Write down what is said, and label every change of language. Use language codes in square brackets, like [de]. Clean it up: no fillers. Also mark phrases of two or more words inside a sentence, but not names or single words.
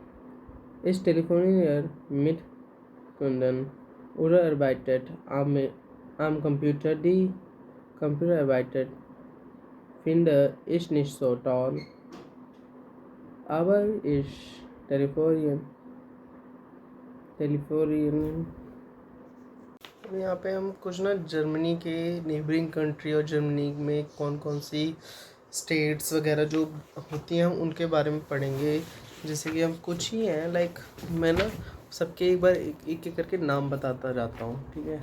[de] Ich telefoniere mit Kunden oder arbeitet am Computer. Die Computerarbeit finde ich nicht so toll, aber ich telefonieren। [hi] यहाँ पे हम कुछ ना जर्मनी के [en] neighbouring country [hi] और जर्मनी में कौन कौन सी स्टेट्स वगैरह जो होती हैं उनके बारे में पढ़ेंगे। जैसे कि हम कुछ ही हैं, लाइक मैं ना सबके एक बार एक एक करके नाम बताता जाता हूँ, ठीक है।